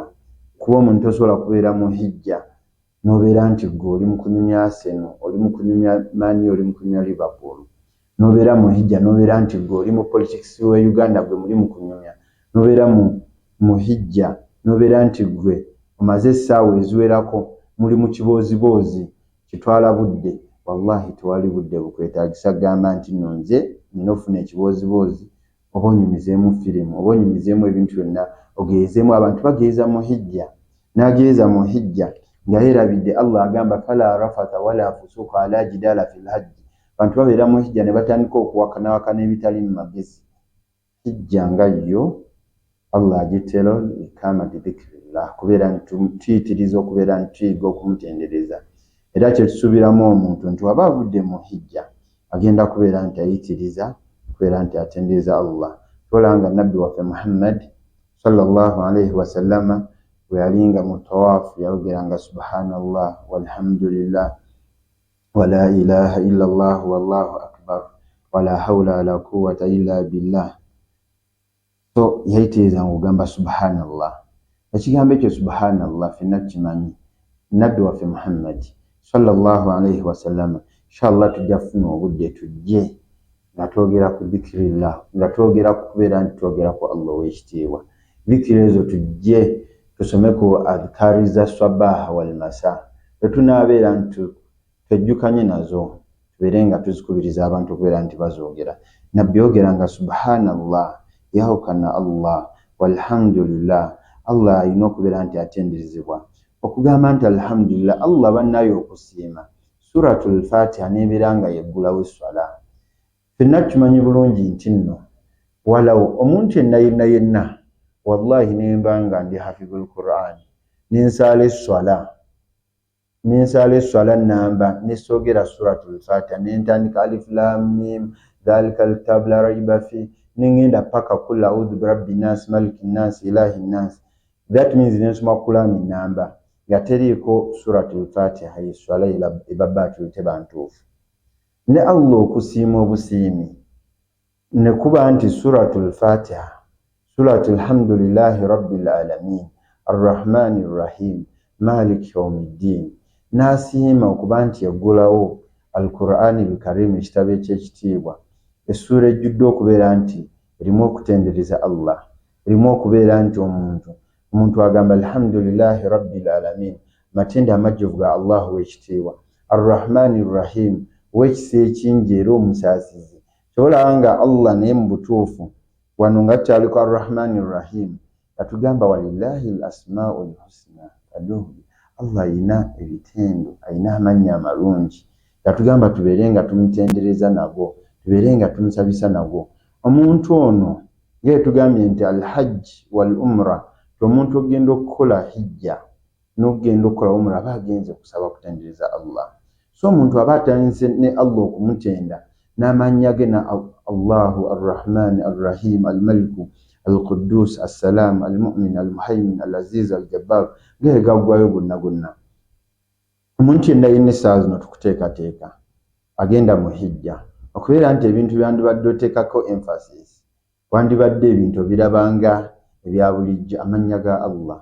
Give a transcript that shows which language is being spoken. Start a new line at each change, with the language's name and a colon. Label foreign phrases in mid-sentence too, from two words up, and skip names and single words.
Ganda: Kuba omuntu tosobola kubeera mu hijja nobeera nti gwe oli mu kunyumya Arsenal, oli mu kunyumya Man, oli mu kunyumya Liverpool, nobeera mu hijja nobeera nti gwe oli mu politics wa Uganda gwe muli mu kunyumya, nobeera mu hijja nobeera nti gwe omaze essaawa eziwerako muli mu kiboozibozi kitwala budde. Wallahi tewali budde bukwetaagisa gamba nti nno nze nina ofuna ekiboozibozi oba onyumizeemu firimu oba onyumizeemu ebintu byonna ogezeemu. Abantu bageeza mu hijja n'ageeza mu hijja nga yeerabidde Allah agamba
Arabic: فلا رفث ولا فسوق ولا جدال في الحج.
Ganda: Abantu babeera mu hijja ne batandika okuwakanawakana ebitali mu magezi. Hijja nga yo Allah agitero
Arabic: إقامة ذكر الله
Ganda: kubeera nti tuyitiriza okubeera nti tuyiga okumutendereza. Era kyetusuubiramu omuntu nti waba avudde mu hijja agenda kubeera nti ayitiriza kubeera nti atendereza Allah. Tolanga nabbi waffe Muhammad
Arabic: صلى الله عليه وسلم
Ganda: bwe yalinga mu tawaafu yayogeranga
Arabic: سبحان الله والحمد لله ولا إله إلا الله والله أكبر ولا حول ولا قوة إلا بالله.
Ganda: So yayitiriza ng'ogamba subhanallah. Ekigambo ekyo subhanallah ffenna tukimanyi. Nabbi waffe Muhammad
Arabic: صلى الله عليه وسلم
Ganda: inshallah tujja kufuna obudde tujje nga twogera ku dhikirillah, nga twogera ku kubeera nti twogera ku Allah ow'ekitiibwa. Dhikiri ezo tujje tusome ku adhkari za
Arabic: الصباح والمساء,
Ganda: tetunaabeera nti twejjukanye nazo tubeere nga tuzikubiriza abantu okubeera nti bazoogera. Nabbi yogeranga subhanallah yawukana Allah walhamdulillah. Allah alina okubeera nti atenderezebwa. Okugamba nti alhamdulillah Allah bannayo okusiima. Suratul Fatiha nebeera nga yeggulawo esswala. Ffenna tumanyi bulungi nti nno walawo omuntu yenna wallahi nemba nga ndi
Arabic: حافظ القرآن
Ganda: nensaala esswala namba nesoogera suratul Fatiha nentandika
Arabic: ألف لام ميم ذلك الكتاب لا ريب في
Ganda: nengenda paka
Arabic: قل أعوذ برب الناس ملك الناس إله الناس.
English: That means
Ganda: nensoma Qur'an namba nga teriiko suratul Fatiha y'esswala ebabbaatu tebantuufu. Ne Allah okusiima obusiimi ne kuba nti suratul Fatiha
Arabic: سورة الحمد لله رب العالمين الرحمن الرحيم مالك يوم الدين
Ganda: n'asiima okuba nti yaggulawo
Arabic: القرآن الكريم
Ganda: ekitabo eky'ekitiibwa, essura ejjudde okubeera nti erimu okutendereza Allah, erimu okubeera nti omuntu agamba
Arabic: الحمد لله رب العالمين,
Ganda: matende amajjuvu ga Allah w'ekitiibwa,
Arabic: الرحمن الرحيم
Ganda: w'ekisa ekingi era omusaasizi. Kyobalaba nga Allah naye mu butuufu wano nga tukyaliko
Arabic: الرحمن الرحيم
Ganda: atugamba
Arabic: ولله الأسماء الحسنى فادعوه.
Ganda: Allah alina ebitendo, alina amannya amalungi gatugamba tubeere nga tumutendereza nago, tubeere nga tumusabisa nago. Omuntu ono ng'etugambye nti
Arabic: الحج والعمرة,
Ganda: omuntu ogenda okukola hijja n'ogenda okukola umra aba agenze kusaba kutendereza Allah. So omuntu aba atandise ne Allah okumutenda n'amannya ge na
Arabic: الله الرحمن الرحيم الملك القدوس السلام المؤمن المهيمن العزيز الجبار
Ganda: gegaggwayo gonna. Omuntu yenna yenna essaawa zino tukuteekateeka agenda mu hijja okubeera nti ebintu byandibadde oteekako emphasis, wandibadde ebintu birabanga ebya bulijjo, amannya ga Allah.